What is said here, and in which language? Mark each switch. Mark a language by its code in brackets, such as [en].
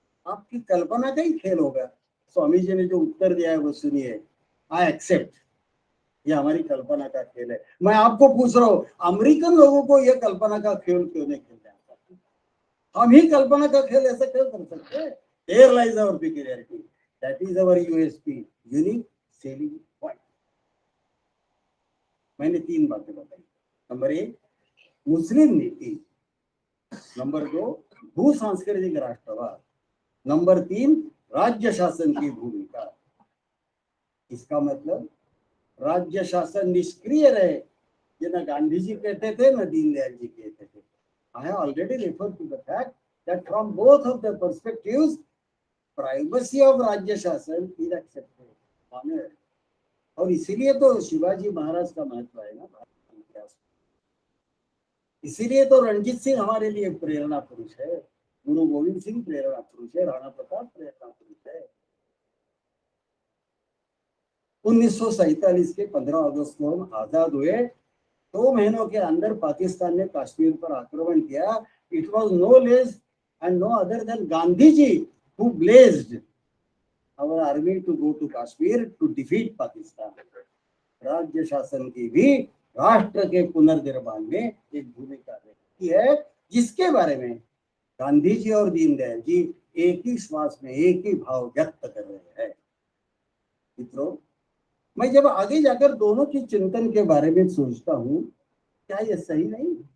[hi] आपकी कल्पना का ही खेल होगा। स्वामी जी ने जो उत्तर दिया है वो सुनिए। [en] I accept, [hi] ये हमारी कल्पना का खेल है। मैं आपको पूछ रहा हूँ, अमेरिकन लोगों को ये कल्पना का खेल क्यों नहीं खेलना आता? हम ही कल्पना का खेल ऐसे खेल कर सकते हैं। [en] Here lies our peculiarity. That is our USP, unique selling point. [hi] मैंने 3 बातें बताई। नंबर 1, मुस्लिम नीति। नंबर 2, भू सांस्कृतिक राष्ट्रवाद। नंबर 3, राज्य शासन की भूमिका। इसका मतलब राज्य शासन निष्क्रिय रहे, ये ना गांधी जी कहते थे ना दीनदयाल जी कहते थे। [en] I have already referred to the fact that from both of the perspectives, primacy of rajya shasan is accepted, honored. [hi] और इसीलिए तो शिवाजी महाराज का महत्व है ना भारत के इतिहास में। इसीलिए तो रणजीत सिंह हमारे लिए प्रेरणा पुरुष है, गुरु गोविंद सिंह प्रेरणा पुरुष है, राणा प्रताप प्रेरणा पुरुष है। 1947 के 15 अगस्त को हम आजाद हुए। 2 महीनों के अंदर पाकिस्तान ने कश्मीर पर आक्रमण किया। [en] It was no less and no other than Gandhi ji who blazed our army to go to Kashmir to defeat Pakistan. [hi] राज्य शासन की भी राष्ट्र के पुनर्निर्माण में एक भूमिका रहती है, जिसके बारे में गांधी जी और दीनदयाल जी एक ही श्वास में एक ही भाव व्यक्त कर रहे हैं। मित्रों, मैं जब आगे जाकर दोनों की चिंतन के बारे में सोचता हूँ, क्या ये सही नहीं?